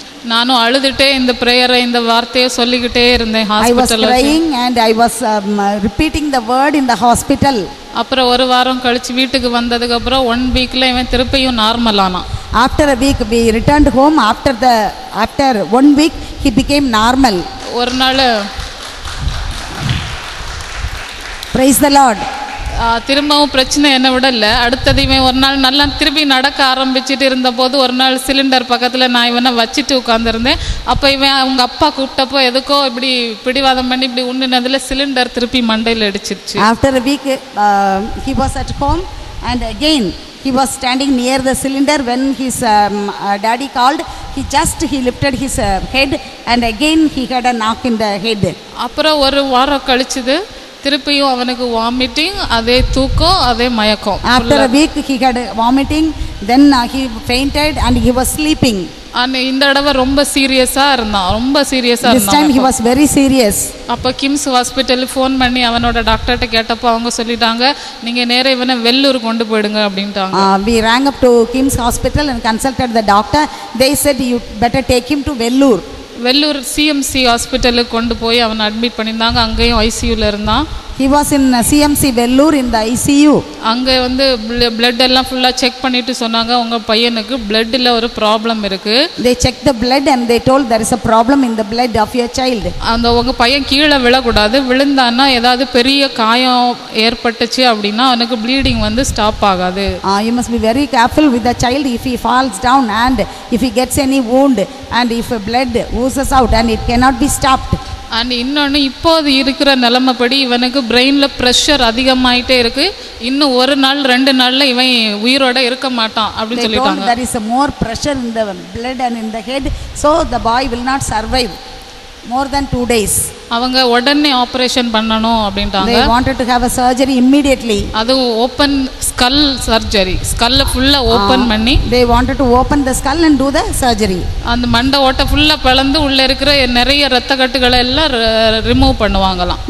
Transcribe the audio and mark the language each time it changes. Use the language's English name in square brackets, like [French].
[Tamil] நானும் அழுதுட்டே இந்த ப்ரேயரை இந்த வார்த்தையை சொல்லிக்கிட்டே இருந்தேன் [English] I was [Tamil] ஹாஸ்பிட்டல்ல. [English] crying and I was repeating the word in the hospital. [Tamil] அப்புறம் ஒரு வாரம் கழிச்சு வீட்டுக்கு வந்ததுக்கு அப்புறம் 1 வீக்ல இவன் திருப்பியும் நார்மல் ஆனான். [English] After a week we returned home. After 1 week he became normal. [Tamil] ஒரு நாள் [English] Praise the Lord. [Tamil] திரும்பவும் பிரச்சனை என்ன விட இல்லை. அடுத்தது இவன் ஒரு நாள் நல்லா திருப்பி நடக்க ஆரம்பிச்சுட்டு இருந்தபோது ஒரு நாள் சிலிண்டர் பக்கத்தில் நான் இவனை வச்சுட்டு உட்காந்துருந்தேன். அப்போ இவன் அவங்க அப்பா கூப்பிட்டப்போ எதுக்கோ இப்படி பிடிவாதம் பண்ணி இப்படி உண்ணுனதில் சிலிண்டர் திருப்பி மண்டையில் அடிச்சிருச்சு. [English] After a week he was at home and again he was standing near the cylinder when his daddy called. He lifted his head and again he had a knock in the head. [Tamil] அப்புறம் ஒரு வாரம் கழிச்சுது திருப்பியும் அவனுக்கு vomiting, அதே தூக்கம், அதே மயக்கம். [English] After a week he had vomiting, then he fainted and he was sleeping. [Tamil] இந்த தடவை ரொம்ப சீரியஸா இருந்தான். [English] This time he was very serious. [Tamil] அப்போ கிம்ஸ் ஹாஸ்பிட்டல் ஃபோன் பண்ணி அவனோட டாக்டர்கிட்ட கேட்டப்போ அவங்க சொல்லிட்டாங்க, நீங்கள் நேராக இவனை வெள்ளூர் கொண்டு போயிடுங்க அப்படின்ட்டாங்க. [English] We rang up to Kim's hospital and consulted the doctor. They said you better take him to Vellore. [Tamil] Vellur CMC ஹாஸ்பிட்டலுக்கு கொண்டு போய் அவனை அட்மிட் பண்ணியிருந்தாங்க. அங்கேயும் ஐசியூவில் இருந்தான். [English] He was in CMC Vellore in the ICU. [Tamil] அங்கே வந்து பிளட் எல்லாம் ஃபுல்லாக செக் பண்ணிட்டு சொன்னாங்க, உங்கள் பையனுக்கு பிளட்டில் ஒரு ப்ராப்ளம் இருக்குது. [English] They checked the blood and they told there is a problem in the blood of your child. [Tamil] அந்த உங்கள் பையன் கீழே விழக்கூடாது, விழுந்தான்னா ஏதாவது பெரிய காயம் ஏற்பட்டுச்சு அப்படின்னா அவனுக்கு ப்ளீடிங் வந்து ஸ்டாப் ஆகாது. [English] You must be very careful with the child if he falls down and if he gets any wound and if blood oozes out and it cannot be stopped. [Tamil] And இன்னொன்று இப்போது இருக்கிற நிலைமைப்படி இவனுக்கு பிரெயினில் pressure அதிகமாயிட்டே இருக்கு. இன்னும் 1 நாள் 2 நாளில் இவன் உயிரோட இருக்க மாட்டான் அப்படின்னு சொல்லிட்டாங்க. [English] There is more pressure in the blood and in the head, so the boy will not survive more than 2 days. [Tamil] அவங்க உடனே ஆபரேஷன் பண்ணணும் அப்படின்ட்டாங்க. [English] They wanted to have a surgery immediately. [Tamil] அது ஓப்பன் ஸ்கல் சர்ஜரி, ஸ்கல்ல ஃபுல்லா open பண்ணி [English] they wanted to open the skull and do the surgery. [Tamil] அந்த மண்டை ஓட்டை ஃபுல்லா பிளந்து உள்ள இருக்கிற நிறைய இரத்த கட்டுகளை எல்லாம் ரிமூவ் பண்ணுவாங்களாம்.